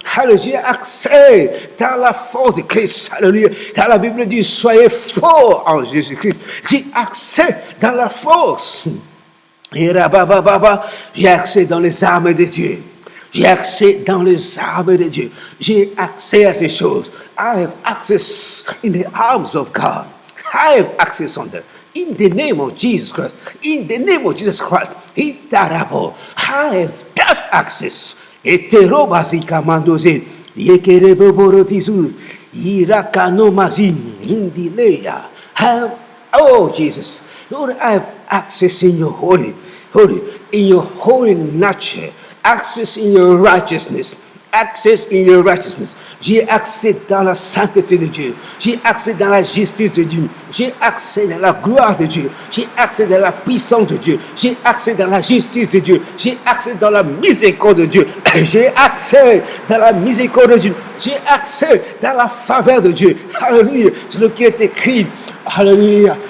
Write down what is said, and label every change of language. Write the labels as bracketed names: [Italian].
[French] Alléluia, j'ai accès dans la force de Christ. Alléluia. Dans la Bible dit, soyez forts en Jésus-Christ. J'ai accès dans la force. Et j'ai accès dans les armes de Dieu. J'ai accès dans les armes de Dieu. J'ai accès à ces choses. [English] I have access in the arms of God. I have access on them. In the name of Jesus Christ. In the name of Jesus Christ. I have that access. Eterobasika mandose. Yekereboborotisus. Irakanomazin. Indileya. Oh, Jesus. Lord, I have access in your holy, in your holy nature. Access in your righteousness. Access in your righteousness. [French] J'ai accès dans la sainteté de Dieu. J'ai accès dans la justice de Dieu. J'ai accès dans la gloire de Dieu. J'ai accès dans la puissance de Dieu. J'ai accès dans la justice de Dieu. J'ai accès dans la miséricorde de Dieu. J'ai accès dans la miséricorde de Dieu. J'ai accès dans la faveur de Dieu. Alléluia. C'est ce qui est écrit. Alléluia.